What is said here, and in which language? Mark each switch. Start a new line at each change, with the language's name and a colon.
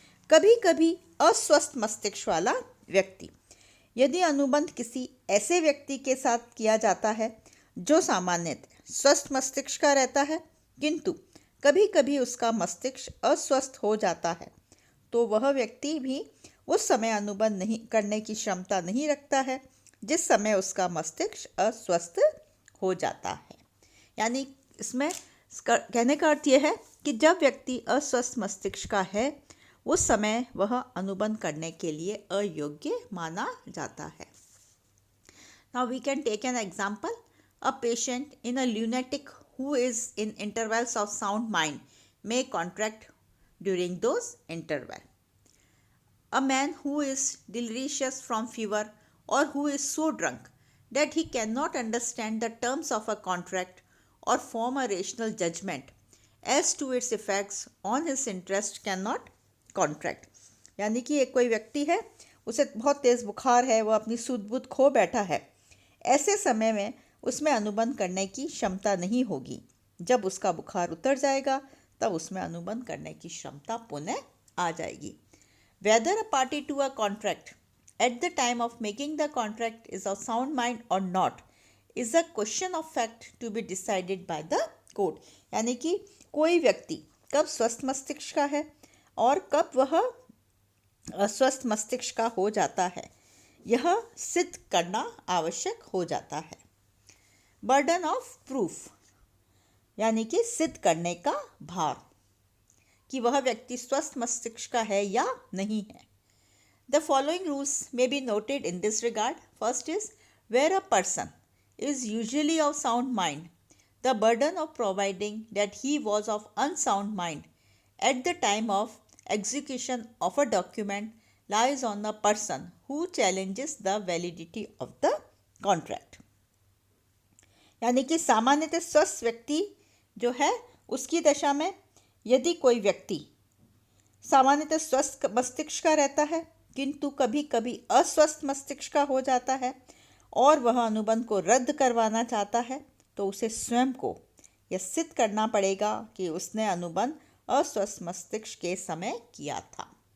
Hindi: कभी कभी अस्वस्थ मस्तिष्क वाला व्यक्ति, यदि अनुबंध किसी ऐसे व्यक्ति के साथ किया जाता है जो सामान्यतः स्वस्थ मस्तिष्क का रहता है, किंतु कभी कभी उसका मस्तिष्क अस्वस्थ हो जाता है, तो वह व्यक्ति भी उस समय अनुबंध नहीं करने की क्षमता नहीं रखता है जिस समय उसका मस्तिष्क अस्वस्थ हो जाता है। यानी इसमें कहने का अर्थ यह है कि जब व्यक्ति अस्वस्थ मस्तिष्क का है उस समय वह अनुबंध करने के लिए अयोग्य माना जाता है।
English: Now we can take an example. A patient in a lunatic who is in intervals of sound mind may contract during those intervals. A man who is delirious from fever or who is so drunk that he cannot understand the terms of a contract or form a rational judgment as to its effects on his interest cannot contract.
Hindi: यानी कि एक कोई व्यक्ति है, उसे बहुत तेज़ बुखार है, वो अपनी सूझ बूझ खो बैठा है, ऐसे समय में उसमें अनुबंध करने की क्षमता नहीं होगी। जब उसका बुखार उतर जाएगा तब उसमें अनुबंध करने की क्षमता पुनः आ जाएगी।
English: Whether a party to a contract at the time of making the contract is of sound mind or not is a question of fact to be decided by the court.
Hindi: यानी कि कोई व्यक्ति कब स्वस्थ मस्तिष्क का है और कब वह अस्वस्थ मस्तिष्क का हो जाता है, यह सिद्ध करना आवश्यक हो जाता है।
English: burden of proof
Hindi: यानी कि सिद्ध करने का भार कि वह व्यक्ति स्वस्थ मस्तिष्क का है या नहीं है।
English: The following rules may be noted in this regard. First is, where a person is usually of sound mind, the burden of providing that he was of unsound mind at the time of execution of a document lies on the person who challenges the validity of the contract.
Hindi: यानी कि सामान्यतः स्वस्थ व्यक्ति जो है उसकी दशा में यदि कोई व्यक्ति सामान्यतः स्वस्थ मस्तिष्क का रहता है किंतु कभी कभी अस्वस्थ मस्तिष्क का हो जाता है और वह अनुबंध को रद्द करवाना चाहता है, तो उसे स्वयं को यह सिद्ध करना पड़ेगा कि उसने अनुबंध अस्वस्थ मस्तिष्क के समय किया था।